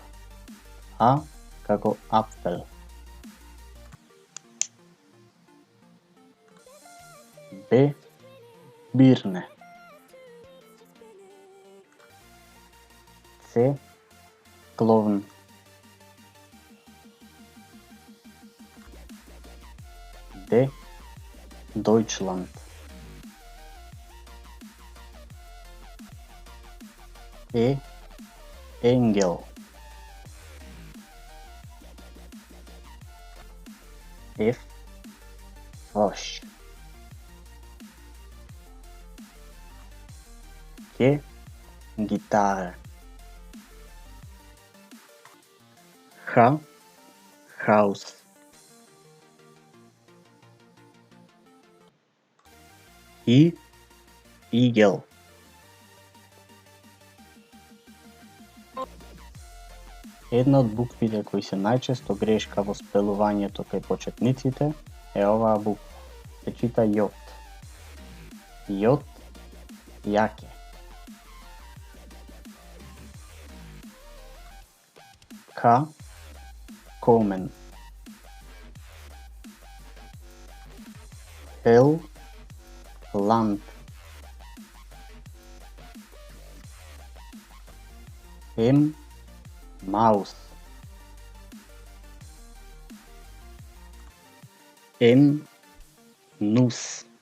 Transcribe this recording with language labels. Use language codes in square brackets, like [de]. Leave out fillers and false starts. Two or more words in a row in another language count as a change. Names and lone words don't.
[mk] А како апфел. Б бирне. [de] С кловн. Д Deutschland. Е Engel. F Frosch. G Gitarre. H Haus. I Igel. [mk] Една од буквите кои се најчесто грешка во спелувањето кај почетниците е оваа буква. Се чита J. J јаке. [de] K комен. L Land. M Maus. N Nuss.